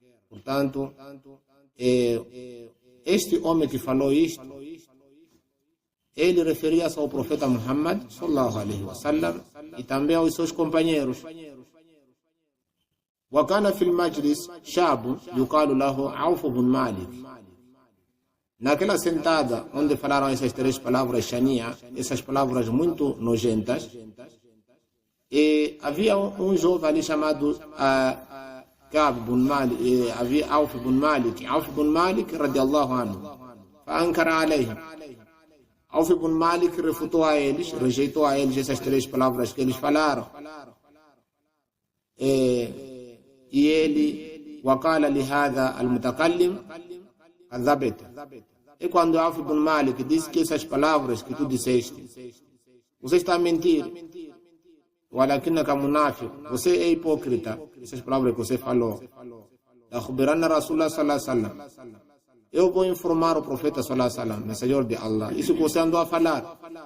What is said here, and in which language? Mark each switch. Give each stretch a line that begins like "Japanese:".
Portuguese: Portanto, este homem que falou isto, ele referia-se ao profeta Muhammad sallallahu alaihi wasallam e também aos seus companheiros.
Arabic: وكان في المجلس شاب يقال له عوف بن مالك.
Portuguese: Naquela sentada onde falaram essas três palavras shania, essas palavras muito nojentas, e havia um jovem ali chamado Ka'b bin Malik, havia Auf bin Malik radiallahu anhu.
Arabic: فأنكر عليهم.
Portuguese: Auf bin Malik refutou a eles, rejeitou a eles essas três palavras que eles falaram. E ele,
Arabic: وقال لهذا المتكلم كذبت.
Portuguese: E quando Auf bin Malik disse que essas palavras que tu disseste, você está a mentir.
Arabic: ولكنك منافق.
Portuguese: Você é hipócrita. Essas palavras que você falou.
Arabic: أخبرنا رسول الله صلى الله عليه وسلم.
Portuguese: Eu vou informar o profeta sallallahu alaihi wasallam, mensageiro de Allah. Isso que você andou a falar.